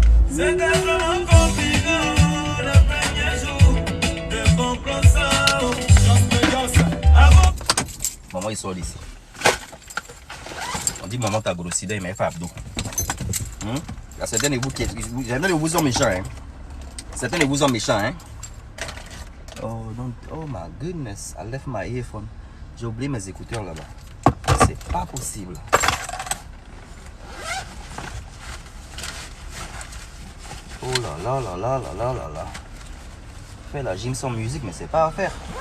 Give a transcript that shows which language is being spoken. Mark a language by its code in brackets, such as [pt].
[fr] C'était vraiment compliqué le premier jour de comprendre. sort d'ici. On dit maman t'as grossi, il m'a fait abdos. Il y a certains de vous qui sont méchants. Hein. Certains de vous sont méchants. Hein. Oh, non. [en] Oh my goodness, I left my earphone. [fr] J'ai oublié mes écouteurs là-bas. C'est pas possible. Oh là là là là là là là là. Faire la gym sans musique, mais c'est pas à faire.